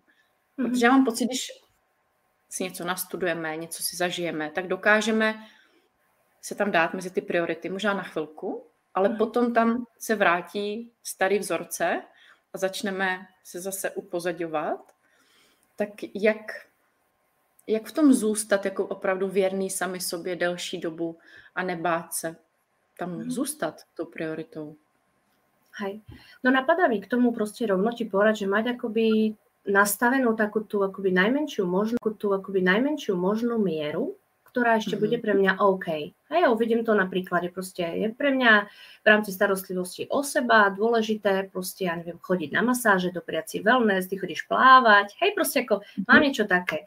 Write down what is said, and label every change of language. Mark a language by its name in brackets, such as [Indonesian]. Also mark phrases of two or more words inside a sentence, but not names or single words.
[Czech] Protože já mám pocit, když si něco nastudujeme, něco si zažijeme, tak dokážeme se tam dát mezi ty priority, možná na chvilku, ale potom tam se vrátí starý vzorce a začneme se zase upozadňovat. Tak jak v tom zůstat jako opravdu věrný sami sobě delší dobu a nebát se tam zůstat tou prioritou? [Slovak] Hej. No napadá mi k tomu proste rovno ti povedať, že mať akoby nastavenú takú tú akoby najmenšiu možnú mieru, ktorá ešte bude pre mňa OK. A ja uvidím to na príklade, proste je pre mňa v rámci starostlivosti o seba dôležité, proste ja neviem, chodiť na masáže, dopriať si wellness, ty chodíš plávať, hej, proste ako mám niečo také.